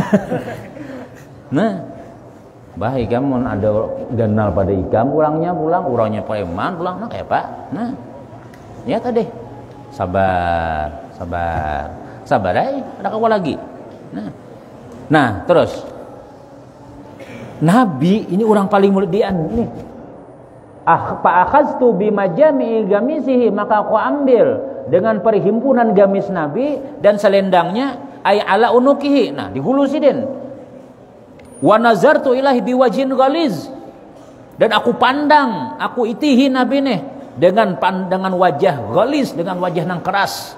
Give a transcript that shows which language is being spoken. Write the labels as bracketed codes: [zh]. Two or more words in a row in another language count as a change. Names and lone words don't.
[bjn] Nah, bah ikam ada ganal pada ikam, orangnya preman pulang, nah kayak Pak. Nah, ya tadi sabar ada kawan lagi. Nah terus Nabi ini orang paling mulian nih. [ar] فأخذت بمجامع قميصه, [id] maka aku ambil dengan perhimpunan gamis Nabi dan selendangnya, [ar] أي على عنقه. [bjn] Nah, dihulu sidin. [ar] ونظرت إليه بوجه غليظ, [id] dan aku pandang, aku itihi Nabi nih dengan pandangan wajah ghaliz, dengan wajah yang keras.